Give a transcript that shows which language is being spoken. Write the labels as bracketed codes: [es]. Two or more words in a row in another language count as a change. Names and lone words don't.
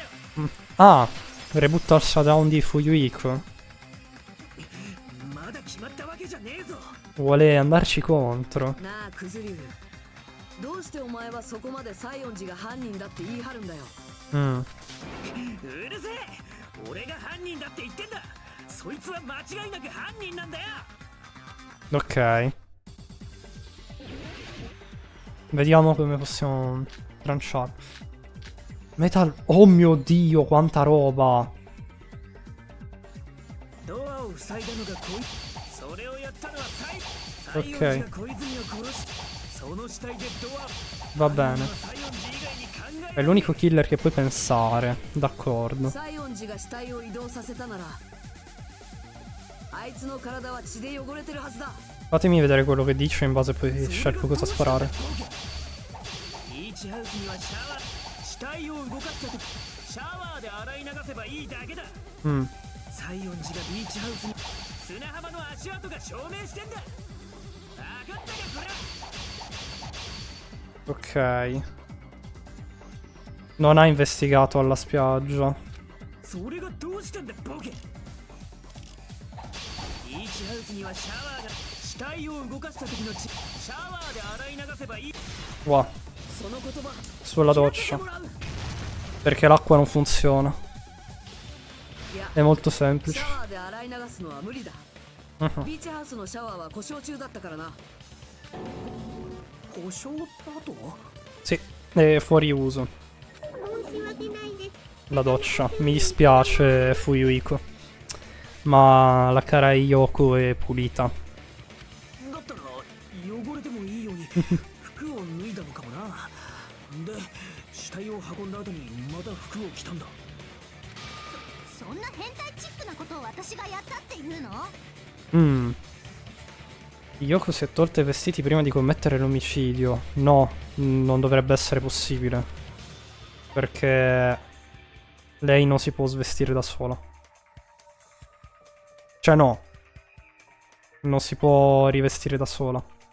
[it] Ah, rebutta il shutdown di Fuyuhiko. Vuole andarci contro. [ja] なあクズリュウ、どうしてお前はそこまで西園寺が犯人だって言い張るんだよ。 Mm. うるせえ、俺が犯人だって言ってんだ。そいつは間違いなく犯人なんだよ。 [it] Ok. Vediamo come possiamo tranciare. Metal... Oh mio Dio, quanta roba! [ja] ドアを塞いだのがこいつ。それをやったのは西園 [it] Ok. [ja] 寺が小泉を殺し、その死体でドア。 [it] Va bene. È l'unico killer che puoi pensare. D'accordo. [ja] 西園寺が死体を移動させたなら、あいつの体は血で汚れてるはずだ。 [it] Fatemi vedere quello che dice, in base poi scelgo cosa sparare. [ja] ビーチハウスにはシャワー、死体を動かした時シャワーで洗い流せばいいだけだ。 Mm. 西園寺がビーチハウスに砂浜の足跡が証明してんだ。分かったかこれ。 [it] Ok. Non ha investigato alla spiaggia. [ja] それがどうしたんだボケ。ビーチハウスにはシャワーが死体を動かした時の血、シャワーで洗い流せばいい。 [it] Wow. [ja] その言葉 [it] Sulla doccia. Perché l'acqua non funziona. È molto [ja] シャ [it] semplice. [ja] ワーで洗い流すのは無理だ。ビーチハウスのシャワーは故障中だったからな。故障だと？ [it] Sì, è fuori uso. La doccia. Mi dispiace, Fuyuhiko. Ma la cara Yoko è pulita. [ja] だったら汚れてもいいように服を脱いだのかもな。で、死体を運んだ後にまた服を着たんだ。そんな変態チックなことを私がやったっていうの？ [it] Yoko si è tolta i vestiti prima di commettere l'omicidio. No, non dovrebbe essere possibile. Perché lei non si può svestire da sola. Cioè no. Non si può rivestire da sola.